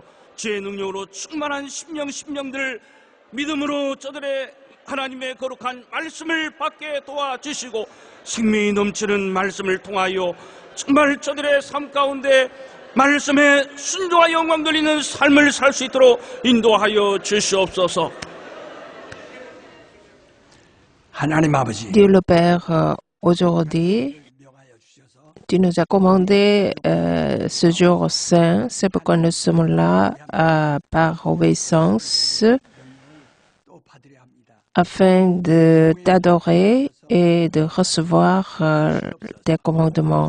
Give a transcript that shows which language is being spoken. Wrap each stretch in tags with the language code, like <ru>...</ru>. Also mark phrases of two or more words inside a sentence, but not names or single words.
<ko>주의 능력으로 충만한 심령들 믿음으로 저들의 하나님의 거룩한 말씀을 받게 도와주시고 생명이 넘치는 말씀을 통하여 정말 저들의 삶 가운데 말씀에 순종과 영광 돌리는 삶을 살 수 있도록 인도하여 주시옵소서. 하나님 아버지,</ko> <fr>Dieu le Père, aujourd'hui, tu nous as commandé ce jour saint, c'est pourquoi nous sommes là par obéissance afin de t'adorer et de recevoir tes commandements.</fr>